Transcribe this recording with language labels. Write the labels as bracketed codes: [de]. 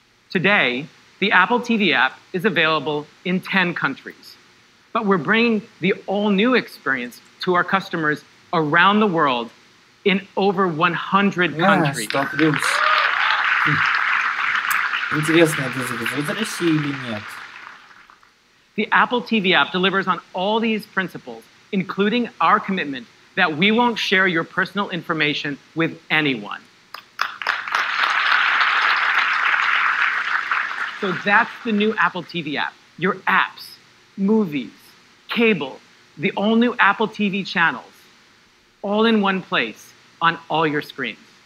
[en] Today, the Apple TV app is available in 10 countries, but we're bringing the all-new experience to our customers around the world in over 100 countries. [ru] Интересно, это завезут в Россию или нет? [en] The Apple TV app delivers on all these principles, including our commitment that we won't share your personal information with anyone. So that's the new Apple TV app. Your apps, movies, cable, the all-new Apple TV channels, all in one place on all your screens.